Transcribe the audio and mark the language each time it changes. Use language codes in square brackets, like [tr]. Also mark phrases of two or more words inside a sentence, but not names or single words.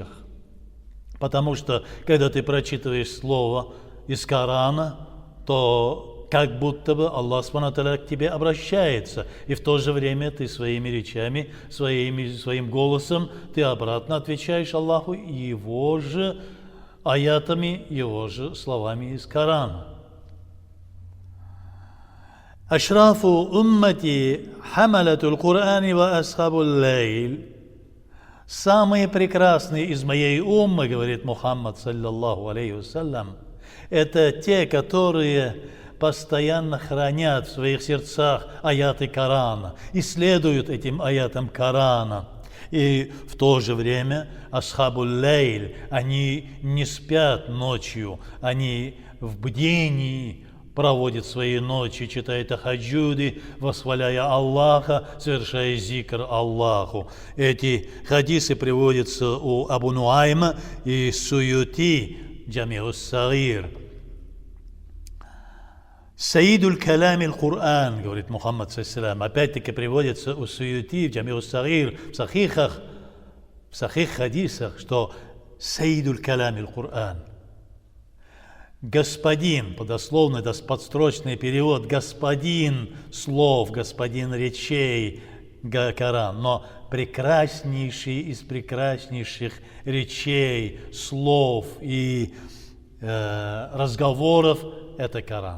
[ru] Потому что, когда ты прочитываешь слово из Корана, то как будто бы Аллах [ar] سبحانه وتعالى [ru] к тебе обращается. И в то же время ты своими речами, своим голосом, ты обратно отвечаешь Аллаху его же аятами, его же словами из Корана. [ar] «أشراف أمتي حملة القرآن وأصحاب الليل». [ru] Самые прекрасные из моей уммы, говорит Мухаммад, [ar] صلى الله عليه وسلم, [ru] это те, которые постоянно хранят в своих сердцах аяты Корана, исследуют этим аятам Корана. И в то же время [ar] أصحاب الليل, [ru] они не спят ночью, они в бдении, проводит свои ночи, читает тахаджуды, восхваляя Аллаха, совершая зикр Аллаху. Эти хадисы приводятся у Абу Нуайма и Суюти, Джами'ус Сагир. [ar] سيد الكلام القرآن, [ru] говорит Мухаммад саллаллаху. Опять-таки приводится у Суюти, в Джами'ус Сагир, в сахих хадисах, что [ar] سيد الكلام القرآن. [ru] Господин, подословный, подстрочный перевод, господин слов, господин речей, Коран, но прекраснейший из прекраснейших речей, слов и разговоров – это Коран.